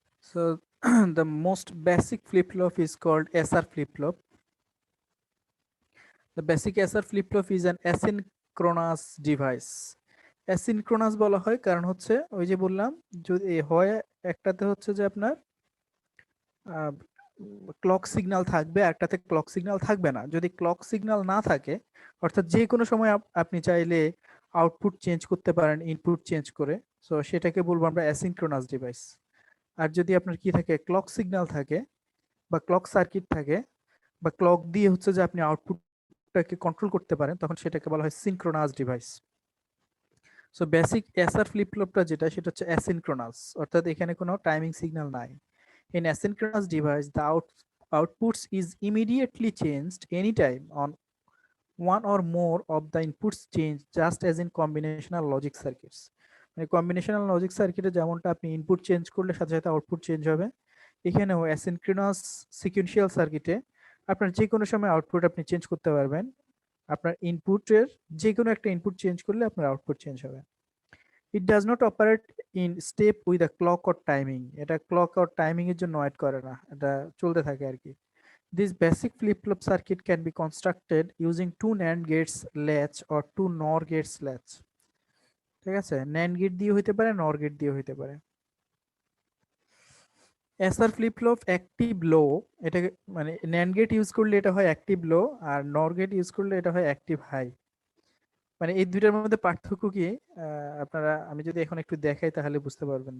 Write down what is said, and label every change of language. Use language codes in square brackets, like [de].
[en] So the most basic flip flop is called SR flip flop. The basic SR flip flop is an asynchronous device. [bn] Asynchronous বলা হয় কারণ হচ্ছে ওই যে বললাম, যদি হয় একটাতে হচ্ছে যে আপনার ক্লক সিগন্যাল থাকবে, একটাতে ক্লক সিগন্যাল থাকবে না। যদি ক্লক সিগন্যাল না থাকে, অর্থাৎ যে কোনো সময় আপনি চাইলে আউটপুট চেঞ্জ করতে পারেন ইনপুট চেঞ্জ করে, সো সেটাকে বলবো আমরা অ্যাসিনক্রোনাস ডিভাইস। আর যদি আপনার কি থাকে, ক্লক সিগন্যাল থাকে বা ক্লক সার্কিট থাকে, বা ক্লক দিয়ে হচ্ছে যে আপনি আউটপুটটাকে কন্ট্রোল করতে পারেন, তখন সেটাকে বলা হয় synchronous device. So basic SR flip ফ্লপটা যেটা, সেটা হচ্ছে অ্যাসিনক্রোনাস, অর্থাৎ এখানে কোনো টাইমিং সিগন্যাল নাই। [en] In asynchronous device, the outputs is immediately changed anytime on one or more of the inputs change, just as in combinational logic circuits. [bn] মানে combinational logic সার্কিটে যেমনটা আপনি ইনপুট চেঞ্জ করলে সাথে সাথে আউটপুট চেঞ্জ হবে, এখানেও অ্যাসিনক্রোনাস সিকুয়েন্সিয়াল সার্কিটে আপনার যে কোনো সময় আউটপুট আপনি চেঞ্জ করতে পারবেন। আপনার ইনপুটের যে কোনো একটা ইনপুট চেঞ্জ করলে আপনার আউটপুট চেঞ্জ হবে। [en] It does not operate in step with a clock or timing. [bn] এটা ক্লক অর টাইমিং এর জন্য ওয়েট করে না, এটা চলতে থাকে আর কি। [en] This basic flip-flop circuit can be constructed using two NAND gates latch or two NOR gates latch. [bn] ঠিক আছে, NAND গেট দিয়ে হইতে পারে, NOR গেট দিয়ে হইতে পারে। SR flip-flop অ্যাক্টিভ লো, এটাকে মানে NAND গেট ইউজ করলে এটা হয় অ্যাক্টিভ লো, আর NOR গেট ইউজ করলে এটা হয় অ্যাক্টিভ হাই। মানে এই দুইটার মধ্যে পার্থক্য কি আপনারা, আমি যদি এখন একটু দেখাই তাহলে বুঝতে পারবেন।